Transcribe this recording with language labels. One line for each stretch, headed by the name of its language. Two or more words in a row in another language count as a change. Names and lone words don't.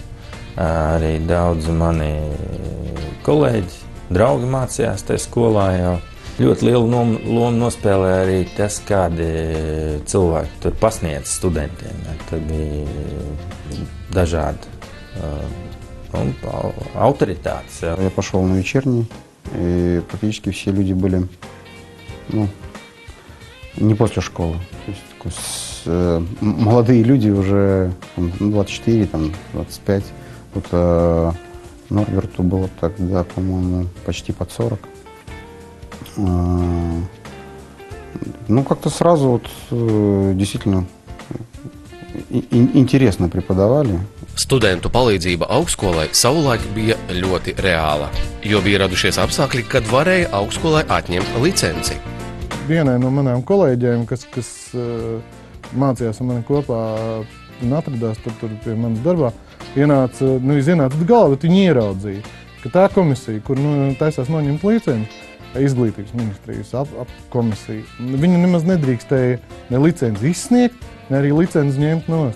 Latvian: Arī daudzi mani kolēģi, draugi mācījās tajā skolā jau. Ļoti lielu lomu nospēlē arī tas, kādi cilvēki tur pasniedz studentiem. Tur bija dažādi autoritātes.
Russian: Я пошел на вечерний, и практически все люди были не после школы. То есть, молодые люди уже 24, 25. Норберту было тогда, по-моему, почти под 40. Как-то сразу действительно интересно преподавали.
Latvian: Studentu palīdzība augstskolai savulaik bija ļoti reāla, jo bija radušies apstākļi, kad varēja augstskolai atņemt licenci. Vienai no manām kolēģiem, kas mācījās ar mani kopā un atradās tur pie manas darbā, ienāca galva, bet viņi ieraudzīja, ka tā komisija, kur taisās noņemt licenci, izglītības ministrijas komisija, viņi nemaz nedrīkstēja ne licenci izsniegt, ne arī licenci ņemt nost.